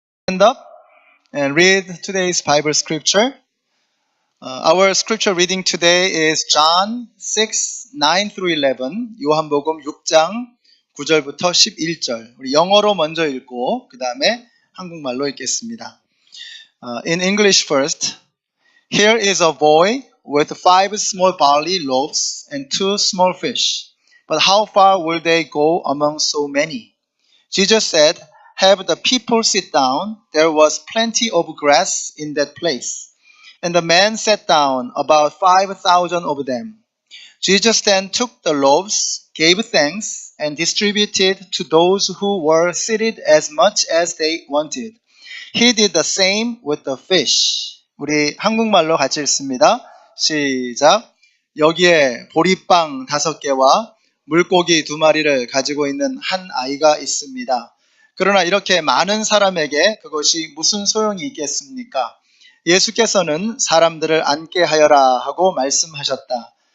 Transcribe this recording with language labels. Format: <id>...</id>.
<en>Stand up and read today's Bible scripture. Our scripture reading today is John 6, 9 through 11.</en> <ko>요한복음 6장 9절부터 11절. 우리 영어로 먼저 읽고 그 다음에 한국말로 읽겠습니다.</ko> <en>In English first. Here is a boy with 5 small barley loaves and 2 small fish. But how far will they go among so many? Jesus said, "Have the people sit down." There was plenty of grass in that place. And the men sat down, about 5,000 of them. Jesus then took the loaves, gave thanks, and distributed to those who were seated as much as they wanted. He did the same with the fish.</en> <ko>우리 한국말로 같이 읽습니다. 시작. 여기에 보리빵 5개와 물고기 2마리를 가지고 있는 한 아이가 있습니다. 그러나 이렇게 많은 사람에게 그것이 무슨 소용이 있겠습니까? 예수께서는 사람들을 앉게 하여라 하고 말씀하셨다.</ko>